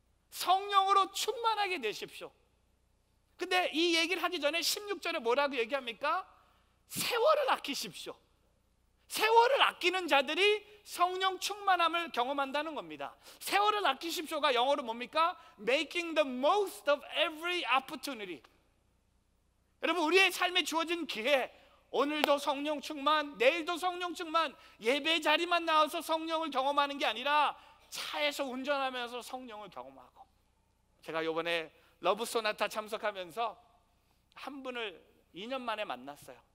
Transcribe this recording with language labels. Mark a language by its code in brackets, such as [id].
[ko] 성령으로 충만하게 되십시오. 근데 이 얘기를 하기 전에 16절에 뭐라고 얘기합니까? 세월을 아끼십시오. 세월을 아끼는 자들이 성령 충만함을 경험한다는 겁니다. 세월을 아끼십시오가 영어로 뭡니까? [en] Making the most of every opportunity. [ko] 여러분, 우리의 삶에 주어진 기회, 오늘도 성령 충만, 내일도 성령 충만, 예배 자리만 나와서 성령을 경험하는 게 아니라 차에서 운전하면서 성령을 경험하고. 제가 이번에 러브 소나타 참석하면서 한 분을 2년 만에 만났어요.